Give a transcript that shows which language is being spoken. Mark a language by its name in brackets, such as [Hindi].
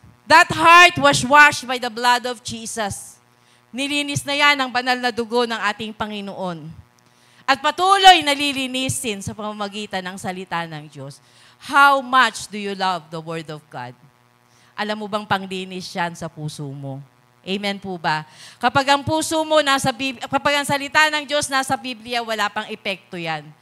[English] That heart was washed by the blood of Jesus. [Filipino] Nilinis na yan ang banal na dugo ng ating Panginoon. At patuloy nalilinisin sa pamamagitan ng salita ng Diyos. [English] How much do you love the Word of God? [Filipino] Alam mo bang panglinis yan sa puso mo? Amen po ba? Kapag ang puso mo kapag ang salita ng Diyos nasa Biblia, wala pang epekto yan.